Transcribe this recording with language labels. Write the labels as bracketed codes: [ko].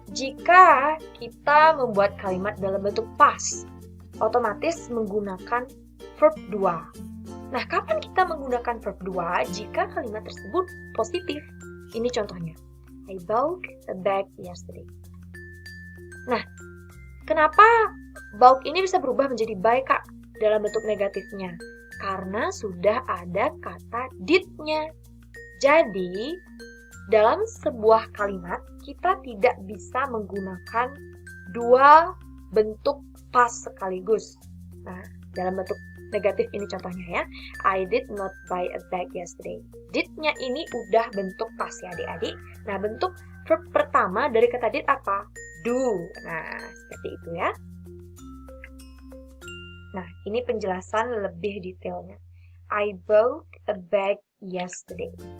[id] Jika kita membuat kalimat dalam bentuk past, otomatis menggunakan verb 2. Nah, kapan kita menggunakan verb 2? Jika kalimat tersebut positif. Ini contohnya. [en] I bought a bag yesterday. [id] Nah, kenapa bought ini bisa berubah menjadi buy, Kak, dalam bentuk negatifnya? Karena sudah ada kata did-nya. Jadi, dalam sebuah kalimat, kita tidak bisa menggunakan 2 bentuk past sekaligus. Nah, dalam bentuk negatif ini contohnya ya. [en] I did not buy a bag yesterday. [id] Did-nya ini udah bentuk past ya adik-adik. Nah, bentuk verb pertama dari kata did apa? Do. Nah, seperti itu ya. Nah, ini penjelasan lebih detailnya. [en] I bought a bag yesterday.